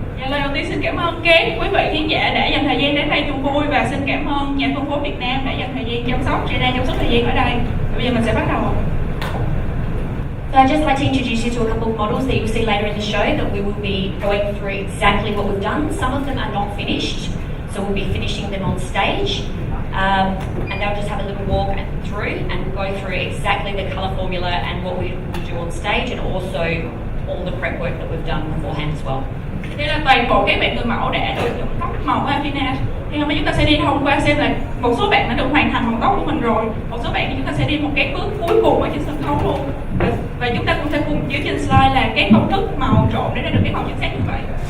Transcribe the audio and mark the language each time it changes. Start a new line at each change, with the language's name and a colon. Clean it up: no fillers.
Vietnamese: Lời đầu tiên xin cảm ơn các quý vị khán giả đã dành thời gian đến đây chung vui, và xin cảm ơn nhà phân phối Việt Nam đã dành thời gian chăm sóc thời gian ở đây. Bây giờ mình sẽ bắt đầu.
English: So I'd just like to introduce you to a couple of models that you'll see later in the show that we will be going through exactly what we've done. Some of them are not finished, so we'll be finishing them on stage, and they'll just have a little walk through and we'll go through exactly the colour formula and what we will do on stage, and also all the prep work that we've done beforehand as well.
Vietnamese: Đây là toàn bộ các bạn người mẫu đã được nhuộm tóc màu của Affinage. Thì hôm nay chúng ta sẽ đi thông qua xem là một số bạn đã được hoàn thành màu tóc của mình rồi, một số bạn thì chúng ta sẽ đi một cái bước cuối cùng ở trên sân khấu luôn. Và chúng ta cũng sẽ cùng chiếu trên slide là cái công thức màu trộn để ra được cái màu chính xác như vậy.